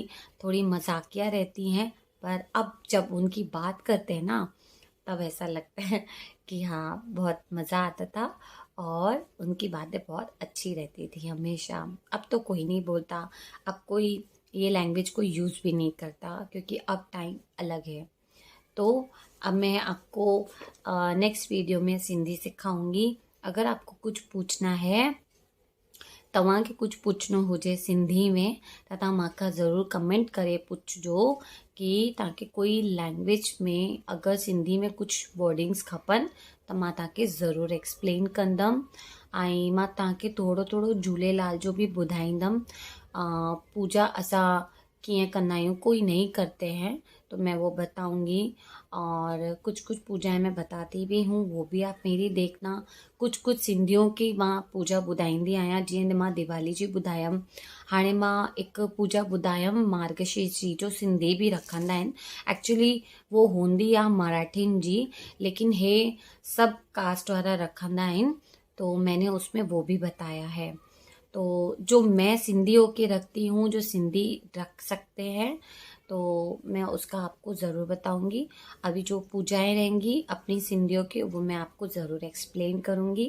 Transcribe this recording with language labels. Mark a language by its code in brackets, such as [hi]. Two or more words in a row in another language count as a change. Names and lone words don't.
[hi] थोड़ी मजाकिया रहती हैं, पर अब जब उनकी बात करते हैं ना तब ऐसा लगता है कि हाँ बहुत मज़ा आता था, और उनकी बातें बहुत अच्छी रहती थी हमेशा। अब तो कोई नहीं बोलता, अब कोई ये लैंग्वेज को यूज़ भी नहीं करता, क्योंकि अब टाइम अलग है। तो अब मैं आपको नेक्स्ट वीडियो में सिंधी सिखाऊंगी। अगर आपको कुछ पूछना है, [sd] तव्हांखे कुछ पुछणो हुजे सिंधी में, त तव्हां मूंखां ज़रूरु कमेंट करे पुछिजो कि तव्हांखे कोई लैंग्वेज में अगरि सिंधी में कुछ वर्डिंग्स खपनि त मां तव्हांखे ज़रूरु एक्सप्लेन कंदमि। ऐं मां तव्हांखे थोरो थोरो झूलेलाल जो बि ॿुधाईंदमि। पूजा असां कीअं कंदा आहियूं, [hi] कोई नहीं करते हैं तो मैं वो बताऊंगी, और कुछ कुछ पूजाएं मैं बताती भी हूँ, वो भी आप मेरी देखना। कुछ कुछ सिंधियों की [sd] मां पूजा ॿुधाईंदी आहियां, जीअं मां दिवाली जी ॿुधायमि। हाणे मां हिकु पूजा ॿुधायमि मार्गशीर्ष जी, जो सिंधी बि रखंदा आहिनि। एक्चुअली वो हूंदी आहे मराठियुनि जी, लेकिन हे सब कास्ट वारा रखंदा आहिनि, [hi] तो मैंने उसमें वो भी बताया है। तो जो मैं सिंधी होके रखती हूँ, जो सिंधी रख सकते हैं, तो मैं उसका आपको ज़रूर बताऊंगी। अभी जो पूजाएं रहेंगी अपनी सिंधियों की, वो मैं आपको ज़रूर एक्सप्लेन करूंगी।